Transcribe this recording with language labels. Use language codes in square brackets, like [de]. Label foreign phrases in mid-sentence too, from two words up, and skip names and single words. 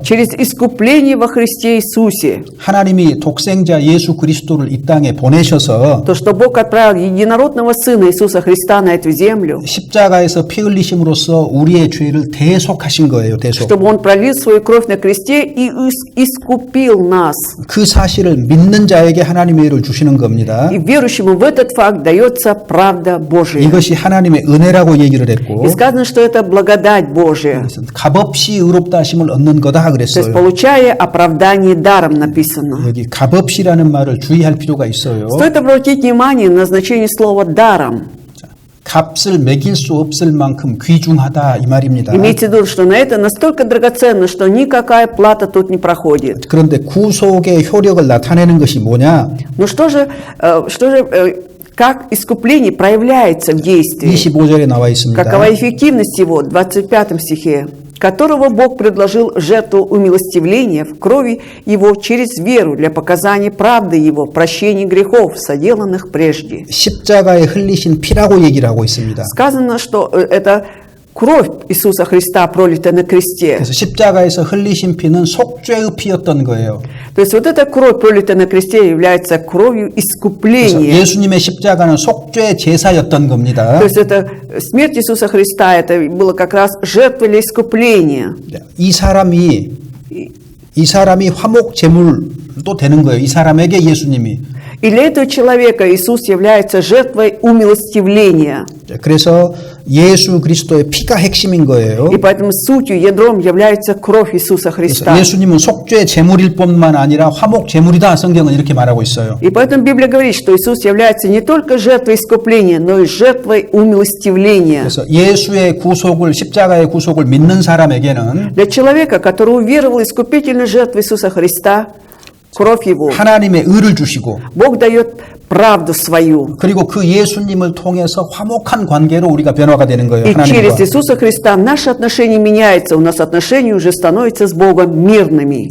[ru] Через искупление во Христе Иисусе. [ko] 하나님이 독생자 예수 그리스도를 이 땅에 보내셔서 [ru] То, что Бог отправил единородного Сына Иисуса Христа на эту землю, [ko] 십자가에서 피 흘리심으로써 우리의 죄를 대속하신 거예요. 대속. [ru] чтобы Он пролил свою кровь на кресте и искупил нас. [ko] 그 사실을 믿는 자에게 하나님의 의를 주시는 겁니다. [ru] И верующему в этот факт дается правда Божия. [ko] 이것이 하나님의 은혜라고 얘기를 했고 [ru] И сказано, что это благодать Божия. [ko] 값없이 의롭다 하심을 얻는 거다 [ru] То есть, [ko] 그랬어요. [ru] получая оправдание даром написано. [ko] 여기 값없이라는 말을 주의할 필요가 있어요. [ru] Стоит обратить внимание на значение слова «даром». [ko] 값을 매길 수 없을 만큼 귀중하다 이 말입니다. [ru] Имейте в виду, что на это настолько драгоценно, что никакая плата тут не проходит. [ko] 그런데 구속의 효력을 나타내는 것이 뭐냐? [ru] Но как искупление проявляется в действии? [ko] 25절에 나와 있습니다. [ru] Какова эффективность его? В 25 стихе. Которого Бог предложил жертву умилостивления в крови Его через веру для показания правды Его, прощения грехов, соделанных прежде. [ko] 십자가에 흘리신 피라고 얘기를 하고 있습니다. [ru] Сказано, что это кровь Иисуса Христа, пролитая на кресте. [ko] 그래서 십자가에서 흘리신 피는 속죄의 피였던 거예요. [ru] То есть вот эта кровь, пролитая на кресте, является кровью [ko] 그래서 [ru] искупления. [ko] 예수님의 십자가는 속죄 제사였던 겁니다. [ru] То есть это смерть Иисуса Христа, это было как раз жертва для искупления. [ko] 이 사람이 화목 제물도 되는 거예요. 이 사람에게 예수님이. [ru] И для этого человека Иисус является жертвой умилостивления. [ko] 그래서 예수 그리스도의 피가 핵심인 거예요. [ru] И поэтому сутью, ядром является кровь Иисуса Христа. [ko] 예수님은 속죄 제물일 뿐만 아니라 화목 제물이다. 성경은 이렇게 말하고 있어요. [ru] И поэтому Библия говорит, что Иисус является не только жертвой искупления, но и жертвой умилостивления. [ko] 그래서 예수의 구속을 십자가의 구속을 믿는 사람에게는 [ru] Для человека, который уверовал в искупительную жертву Иисуса Христа, кровь Его, [ko] 하나님의 의를 주시고 [ru] Бог дает правду свою. [ko] 그리고 그 예수님을 통해서 화목한 관계로 우리가 변화가 되는 거예요. [ru] И через [ko] 하나님과. [ru] Иисуса Христа наши отношения меняются, у нас отношения уже становятся с Богом мирными.